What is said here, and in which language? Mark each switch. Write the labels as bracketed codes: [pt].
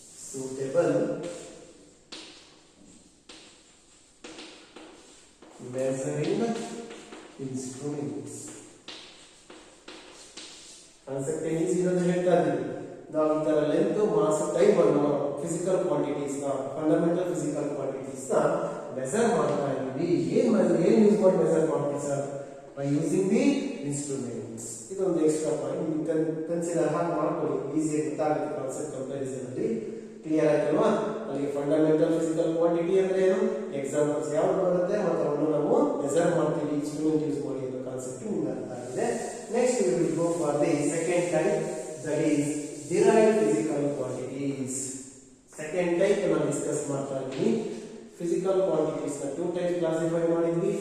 [en] Suitable measuring instruments. [kn] Concept easy ಇರೋದು ಹೇಳ್ತಾ ಇದ್ದೀವಿ ನಾವು. ಈ ತರ ಲೆಂತ್, ಮಾಸ್, ಟೈಮ್ ಅನ್ನು ಫಿಸಿಕಲ್ ಕ್ವಾಂಟಿಟೀಸ್ ನ ಫಂಡಮೆಂಟಲ್ ಫಿಸಿಕಲ್ ಕ್ವಾಂಟಿಟೀಸ್ ನ ಮೆಜರ್ ಮಾಡ್ತಾ ಇದ್ದೀವಿ. ಏನ್ ಯೂಸ್ ಮಾಡಿ ಮೆಜರ್ ಮಾಡ್ತೀವಿ sir, [en] By using the instruments. [kn] ಇದೊಂದು ಎಕ್ಸ್ಟ್ರಾ ಪಾಯಿಂಟ್ ನೀವು ಕನ್ಸಿಡರ್ ಹಾಗೆ ಮಾಡ್ಕೊಳ್ಳಿ, ಈಸಿಯಾಗಿ ಗೊತ್ತಾಗುತ್ತೆ ಕಾನ್ಸೆಪ್ಟ್ ಕಂಪ್ಯಾರಿಸನ್ ಅಲ್ಲಿ. ಕ್ಲಿಯರ್ ಆಯ್ತಲ್ವಾ? ಅಲ್ಲಿ ಫಂಡಮೆಂಟಲ್ ಫಿಸಿಕಲ್ ಕ್ವಾಂಟಿಟಿ ಅಂದ್ರೆ ಏನು, ಎಕ್ಸಾಂಪಲ್ಸ್ ಯಾವ್ದು ಬರುತ್ತೆ ಮತ್ತು ಅವನ್ನು ನಾವು ಮೆಜರ್ ಮಾಡ್ತೀವಿ ಇನ್ಸ್ಟ್ರೂಮೆಂಟ್ ಯೂಸ್ ಮಾಡಿ ಅನ್ನೋ ಕಾನ್ಸೆಪ್ಟ್ ನಿಮ್ಗೆ ಅರ್ಥ ಆಗಿದೆ. [en] Next we will go for the second type, that is derived physical quantities. [kn] Second type ನಾನು ಡಿಸ್ಕಸ್ ಮಾಡ್ತಾ ಇದ್ದೀನಿ. ಫಿಸಿಕಲ್ ಕ್ವಾಂಟಿಟೀಸ್ ನ 2 ಟೈಪ್ ಕ್ಲಾಸಿಫೈ ಮಾಡಿದ್ವಿ.